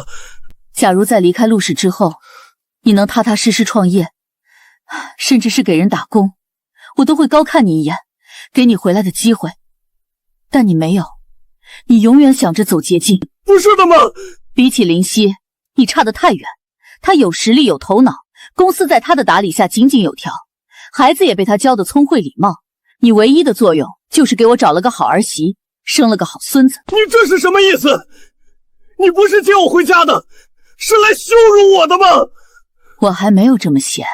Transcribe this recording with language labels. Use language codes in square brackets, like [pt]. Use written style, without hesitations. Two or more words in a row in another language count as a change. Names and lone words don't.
[zh] 假如在離開陸氏之後，你能踏踏實實創業，甚至是給人打工，我都會高看你一眼，給你回來的機會。但你沒有，你永遠想着走捷徑。不是的，媽。比起林夕，你差得太遠。他有實力，有頭腦，公司在他的打理下井井有條，孩子也被他教得聰慧禮貌。你唯一的作用就是給我找了個好兒媳，生了個好孫子。你這是什麼意思？你不是接我回家的，是來羞辱我的嗎？我还没有这么閒。